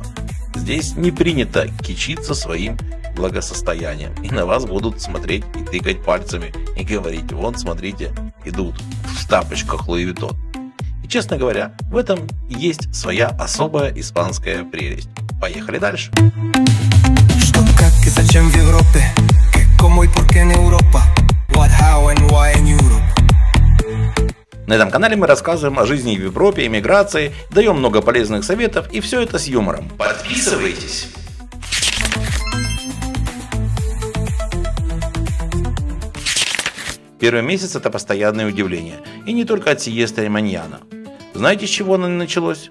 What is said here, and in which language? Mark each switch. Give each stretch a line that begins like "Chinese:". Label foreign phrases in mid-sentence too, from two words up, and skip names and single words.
Russian: Здесь не принято кичиться своим благосостоянием, и на вас будут смотреть и тыкать пальцами, и говорить: вон, смотрите, идут в тапочках Луи Виттон. И, честно говоря, в этом есть своя особая испанская прелесть. Поехали дальше. Что, как и зачем в Европе? Кому и
Spanish: por qué en Europa?
English: What, how and why in Europe?
Russian: На этом канале мы рассказываем о жизни в Европе, эмиграции, даем много полезных советов, и все это с юмором. Подписывайтесь! Первый месяц – это постоянное удивление. И не только от сиесты и маньяна. Знаете, с чего оно началось?